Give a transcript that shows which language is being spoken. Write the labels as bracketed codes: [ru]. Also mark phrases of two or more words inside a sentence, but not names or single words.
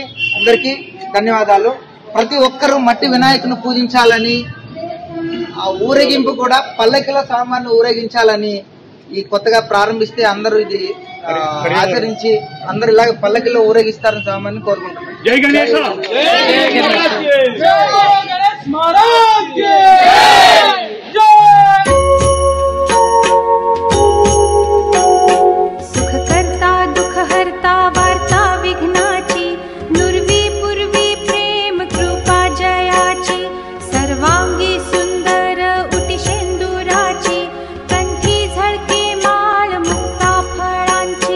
[te] అందరికీ ధన్యవాదాలు. ప్రతి ఒక్కరూ మట్టి వినాయకుని పూజించాలని, ఆ ఊరేగింపు కూడా పల్లకిలో సామాన్లు ఊరేగించాలని ఈ కొత్తగా ప్రారంభిస్తే అందరూ ఇది ఆచరించి అందరూ ఇలాగ పల్లకిలో ఊరేగిస్తారని సామాన్యం కోరుకుంటున్నాను. జై గణేశ, [mr] सुखकर्ता दुःखहर्ता वार्ता विघ्नाची, नुर्वी पूर्वी प्रेम कृपा जयाची, सर्वांगी सुंदर उटिशेंदुराची, कंठी झळके माळ मुक्ता फळांची.